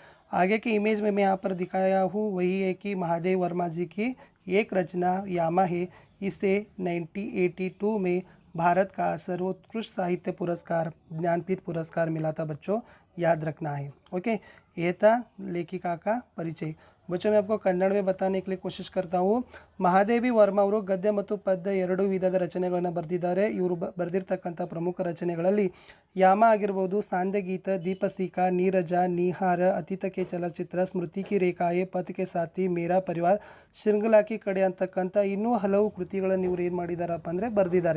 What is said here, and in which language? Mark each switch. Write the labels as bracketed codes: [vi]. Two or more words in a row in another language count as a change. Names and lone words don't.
[hi] आगे की इमेज में मैं यहाँ पर दिखाया हूँ वही है कि महादेव वर्मा जी की एक रचना यामा है। इसे 1982 में भारत का सर्वोत्कृष्ट साहित्य पुरस्कार ज्ञानपीठ पुरस्कार मिला था बच्चों, याद रखना है। ओके, ये था लेखिका का परिचय। बच्चों मैं आपको कन्नड़ में बताने के लिए कोशिश करता हूँ। [kn] ಮಹಾದೇವಿ ವರ್ಮ ಅವರು ಗದ್ಯ ಮತ್ತು ಪದ್ಯ ಎರಡು ವಿಧದ ರಚನೆಗಳನ್ನು ಬರೆದಿದ್ದಾರೆ। ಇವರು ಬರೆದಿರ್ತಕ್ಕಂಥ ಪ್ರಮುಖ ರಚನೆಗಳಲ್ಲಿ ಯಾಮ ಆಗಿರ್ಬೋದು, ಸಾಂಧ್ಯಗೀತ, ದೀಪಸೀಕಾ, ನೀರಜ, ನಿಹಾರ, ಅತೀತಕ್ಕೆ ಚಲಚಿತ್ರ, ಸ್ಮೃತಿ ಕಿ ರೇಖಾಯೆ, ಪಥ್ ಕೆ ಸಾಥಿ, ಮೇರಾ ಪರಿವಾರ, ಶೃಂಗಲಾ ಕಿ ಕಡೆ ಅಂತಕ್ಕಂಥ ಇನ್ನೂ ಹಲವು ಕೃತಿಗಳನ್ನು ಇವರು ಏನು ಮಾಡಿದಾರಪ್ಪ ಅಂದರೆ ಬರೆದಿದ್ದಾರೆ।